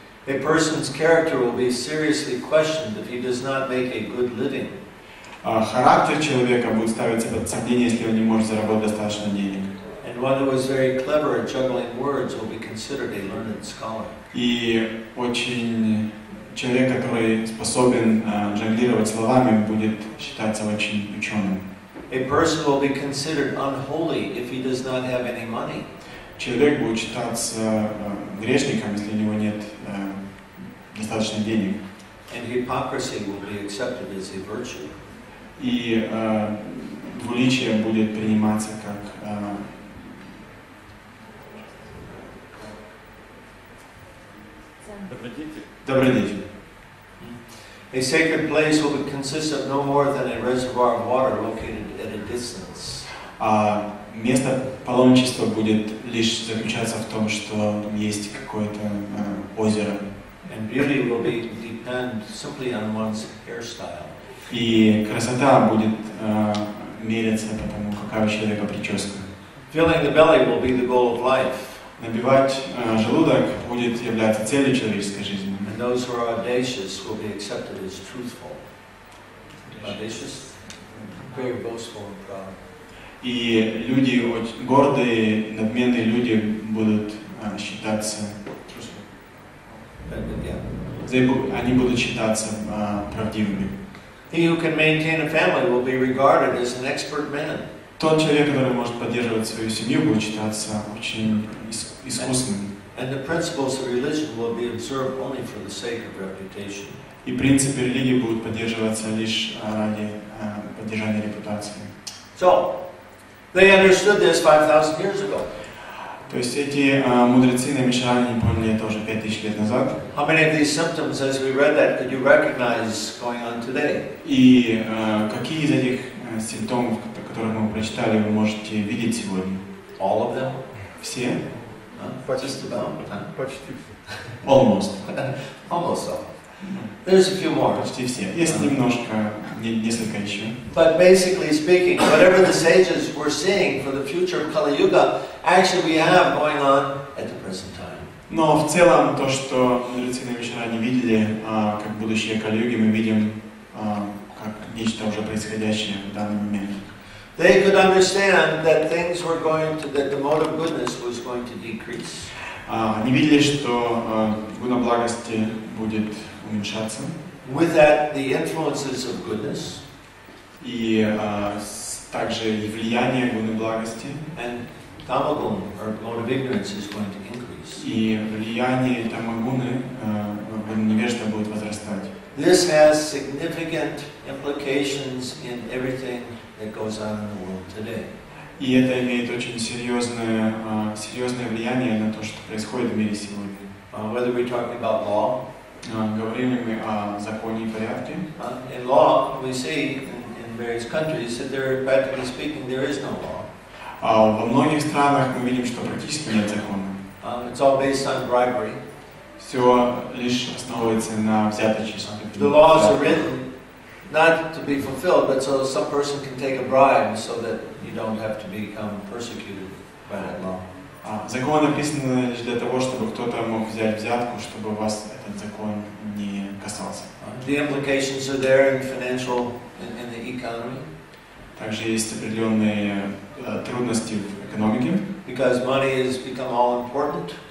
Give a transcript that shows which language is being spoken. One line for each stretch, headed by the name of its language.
English: A person's character will be seriously questioned if he does not make a good living.
Russian: Характер человека будет ставиться под сомнение, если он не может заработать достаточно денег.
English: And one who is very clever at juggling words will be considered a learned scholar.
Russian: И человек, который способен жонглировать словами, будет считаться очень ученым.
English: A person will be considered unholy if he does not have any money.
Russian: Человек будет считаться грешником, если у него нет достаточно денег.
English: And hypocrisy will be accepted as a virtue.
Russian: И двуличие будет приниматься как добродетель.
English: A sacred place will consist of no more than a reservoir of water located at a distance.
Russian: Место паломничества будет лишь заключаться в том, что есть какое-то озеро.
English: And beauty will depend simply on one's hairstyle.
Russian: И красота будет меряться по тому, какая у человека прическа.
English: Filling the belly will be the goal of life.
Russian: Набивать желудок будет являться целью человеческой жизни.
English: And those who are audacious will be accepted as truthful. Audacious? Very boastful and proud.
Russian: И люди, гордые, надменные люди будут считаться, они будут считаться правдивыми.
English: He who can maintain a family will be regarded as an expert man.
Russian: Тот человек, который может поддерживать свою семью, будет считаться очень искусным.
English: And the principles of religion will be observed only for the sake of reputation.
Russian: И принципы религии будут поддерживаться лишь ради поддержания репутации.
English: So, they understood this 5,000 years ago.
Russian: То есть эти мудрецы на Мишране не поняли это уже 5000 лет назад.
English: How many of these symptoms, as we read that, could you recognize going on today?
Russian: И какие из этих симптомов, которые мы прочитали, вы можете видеть сегодня?
English: All of them?
Russian: Все?
English: Just about.
Russian: Почти все.
English: Almost. Almost all. There's a few more.
Russian: Почти все. Есть немножко, несколько еще.
English: But basically speaking, whatever the sages were seeing for the future of Kali Yuga, actually we have going on at the present time.
Russian: Но в целом то, что мудрецы на Мишране видели, как будущее Кали-юги, мы видим как нечто уже происходящее в данный момент.
English: They could understand that that the mode of goodness was going to decrease.
Russian: Они видели, что гуна благости будет уменьшаться.
English: With that, the influences of goodness.
Russian: И также и влияние гуны благости.
English: And tamagun, or mode of ignorance, is going to increase.
Russian: И влияние тамагуны, невежда, будет возрастать.
English: This has significant implications in everything that goes on in the world today.
Russian: И это имеет очень серьезное влияние на то, что происходит в мире сегодня.
English: Whether we're talking about law.
Russian: Говорим ли мы о законе и порядке?
English: In law, we see in various countries that practically speaking, there is no law.
Russian: Во многих странах мы видим, что практически нет закона.
English: It's all based on bribery.
Russian: Все лишь основывается на взяточестве.
English: The laws are written not to be fulfilled, but so some person can take a bribe so that you don't have to become persecuted by that law.
Russian: Закон написан лишь для того, чтобы кто-то мог взять взятку, чтобы вас этот закон не касался.
English: The implications are there in financial, in the economy.
Russian: Также есть определенные трудности в экономике.
English: Because money has become all important.